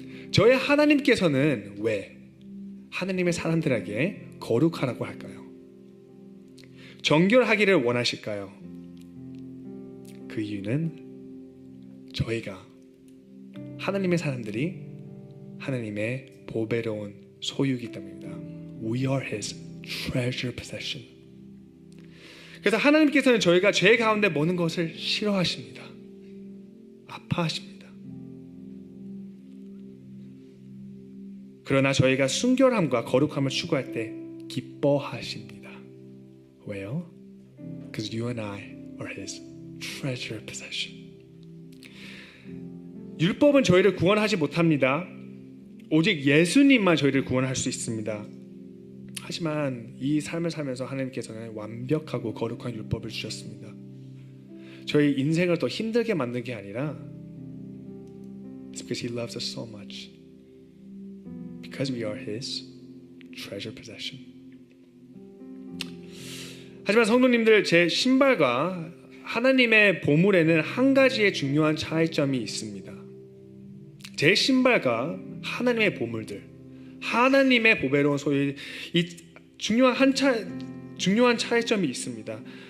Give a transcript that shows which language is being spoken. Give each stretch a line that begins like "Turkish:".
Korean: 저의 하나님께서는 왜 하나님의 사람들에게 거룩하라고 할까요? 정결하기를 원하실까요? 그 이유는 저희가 하나님의 사람들이 하나님의 보배로운 소유이기 때문입니다.
English: We are His treasure possession.
Korean: 그래서 하나님께서는 저희가 죄 가운데 머는 것을 싫어하십니다. 아파하십니다. 그러나 저희가 순결함과 거룩함을 추구할 때 기뻐하십니다. 왜요?
English: Because you and I are His treasure possession.
Korean: 율법은 저희를 구원하지 못합니다. 오직 예수님만 저희를 구원할 수 있습니다. 하지만 이 삶을 살면서 하나님께서는 완벽하고 거룩한 율법을 주셨습니다. 저희 인생을 더 힘들게 만든 게 아니라
English: It's because He loves us so much. Because we are His treasure possession.
Korean: 하지만 성도님들, 제 신발과 하나님의 보물에는 한 가지의 중요한 차이점이 있습니다. 제 신발과 하나님의 보물들, 하나님의 보배로운 소유, 이 중요한 차이점이 있습니다.